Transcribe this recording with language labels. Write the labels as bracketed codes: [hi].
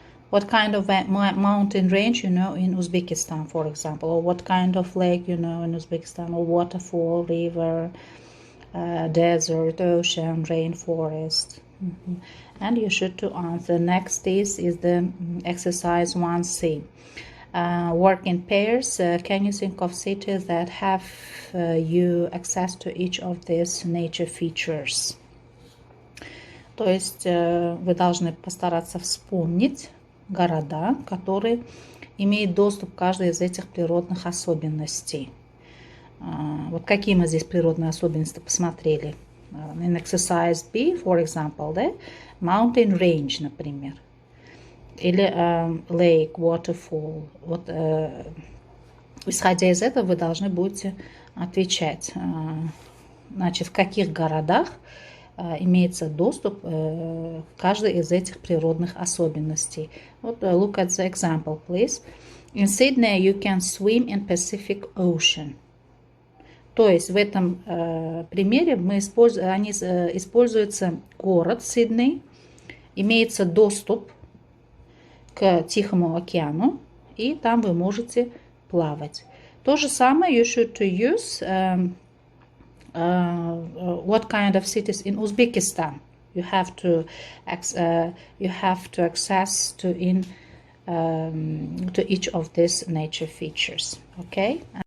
[en] What kind of mountain range you know in Uzbekistan, for example, or what kind of lake you know in Uzbekistan, or waterfall, river, desert, ocean, rainforest. And you should to answer. Next is the exercise 1C. Work in pairs. Can you think of cities that have you access to each of these nature features? [ru] То есть вы должны постараться вспомнить города, которые имеют доступ к каждой из этих природных особенностей. Вот какие мы здесь природные особенности посмотрели. [en] In exercise B, for example, да? Mountain range, например. Или lake, waterfall. [ru] Вот, исходя из этого, вы должны будете отвечать. Значит, в каких городах имеется доступ к каждой из этих природных особенностей. [en] Вот, look at the example, please. In Sydney you can swim in Pacific Ocean. [ru] То есть в этом примере используется город Сидней, имеется доступ к Тихому океану, и там вы можете плавать. То же самое [en] you should to use what kind of cities in Uzbekistan you have to access to each of these nature features. Okay.